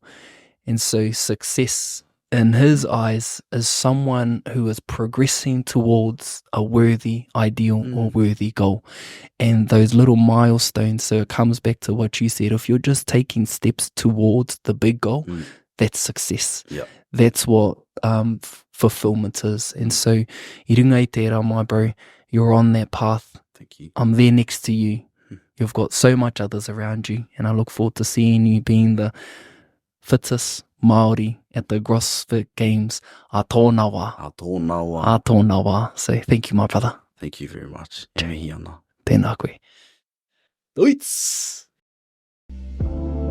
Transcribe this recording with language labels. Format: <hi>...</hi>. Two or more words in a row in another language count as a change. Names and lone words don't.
<en>And so success in his eyes is someone who is progressing towards a worthy ideal or worthy goal. And those little milestones, so it comes back to what you said, if you're just taking steps towards the big goal, that's success. Yeah. That's what fulfillment is. And so,</en> <mi>I runga i tērā,</mi> <en>my bro, you're on that path. Thank you. I'm there next to you. You've got so much others around you, and I look forward to seeing you being the fittest Māori at the CrossFit Games.</en> <mi>Ātonawa. Ātonawa.</mi> <en>Ātonawa. So thank you, my brother. Thank you very much.</en> <mi>E mihi ana. Tēnā koe. Doits!</mi>